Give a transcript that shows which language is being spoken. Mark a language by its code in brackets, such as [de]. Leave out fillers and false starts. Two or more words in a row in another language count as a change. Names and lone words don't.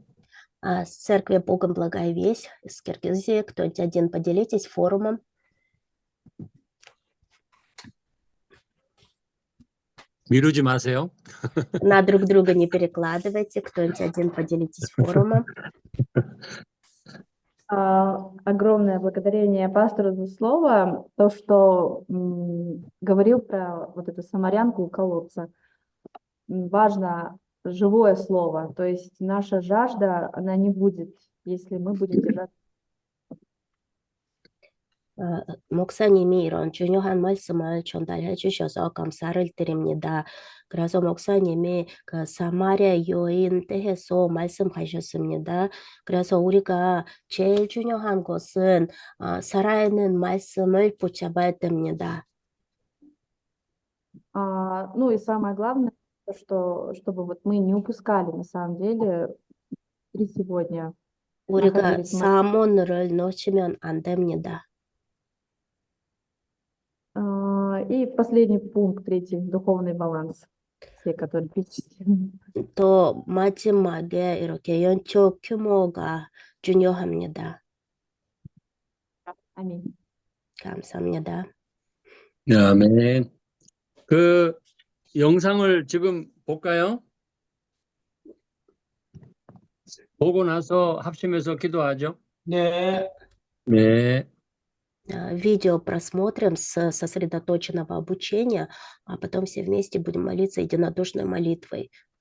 [ru] С церкви Богом Благая Весть с Киргизии. Кто-нибудь один поделитесь форумом. [ko] 미루지 마세요. [ru] На друг друга не перекладывайте. Кто-нибудь один поделитесь форумом. Огромное благодарение пастору за слово, то, что говорил про вот эту самарянку у колодца. Важно живое слово, то есть наша жажда, она не будет, если мы будем держать. [ko] 목사님이 이런 중요한 말씀을 전달해 주셔서 감사를 드립니다. 그래서 목사님이 그 사마리아 여인 때에서 말씀하셨습니다. 그래서 우리가 제일 중요한 것은 살아있는 말씀을 붙잡아야 됩니다. [ru] Ну и самое главное, что чтобы вот мы не упускали на самом деле и сегодня [ko] 우리가 [ru] находились мы. [ko] 사문을 놓치면 안 됩니다. [ru] И последний пункт, третий, духовный баланс, все, которые перечислены. [ko] 또 마지막에 이렇게 영적 규모가 중요합니다. [ru] Аминь. [ko] 감사합니다. 아멘. 그 영상을 지금 볼까요? 보고 나서 합심해서 기도하죠. 네. 네. [ru] Видео просмотрим с сосредоточенного обучения, а потом все вместе будем молиться единодушной молитвой.